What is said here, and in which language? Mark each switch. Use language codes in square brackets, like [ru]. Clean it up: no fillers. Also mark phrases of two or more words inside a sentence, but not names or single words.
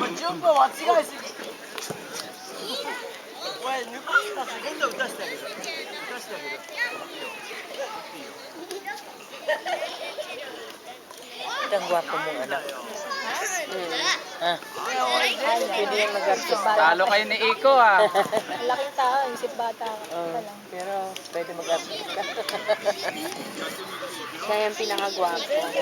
[ja] 分は違いすぎ。お前抜かしたし、今度打たしてあげる。打たしてあげる。いいよ。いいよ。 [tl] Ito ang gwapo mong anak. Ah, pwede yan mag-artista. Talo kayo ni Iko ah. Laking tao, isip bata ka lang. Pero pwede mag-artista. Siya yung pinakagwapo.